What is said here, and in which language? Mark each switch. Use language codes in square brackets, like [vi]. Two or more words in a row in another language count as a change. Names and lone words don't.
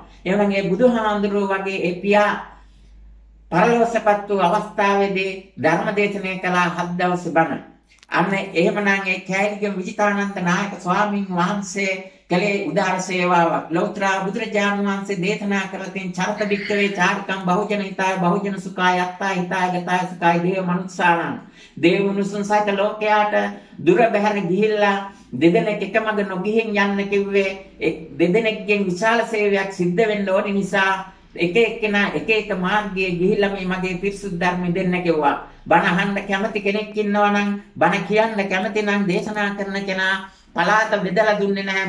[si] එහෙනම් මේ බුදුහාඳුරෝ වගේ ඒ පියා පරලෝකසපත් වූ අවස්ථාවේදී ධර්ම දේශනය කළා 7 දවස් බණ. අන්න එහෙමනම් ඒ කෑලිගම විජිතානන්ද නායක ස්වාමීන් වහන්සේ කලේ උදාර සේවාවක්. ලෞතර බුදුරජාණන් වහන්සේ දේශනා කරලා තියෙන [pi] චරිත වික්‍රේ චාරිකම් බහුජන හිතාය බහුජන සුඛාය අත්තා හිතාය ගතාය සුඛාය දේව මනුස්සානම්. [si] දේව මනුස්සන් සහිත ලෝකයාට දුර බැහැර ගිහිල්ලා දෙදෙනෙක් එකමඟ නොගිහින් යන්න කිව්වේ. දෙදෙනෙක්ගෙන් විශාල සේවයක් සිද්ධ වෙන්න ඕනි නිසා එක එක්කෙනා එක එක මාර්ගයේ ගිහිල්ලා මේ මගේ පිරිසුදු ධර්ම දෙන්න කිව්වා. බණ අහන්න කැමති කෙනෙක් ඉන්නවා නම් බණ කියන්න කැමති නම් දේශනා කරන කෙනා පලාත බෙදලා දුන්නේ නැහැ.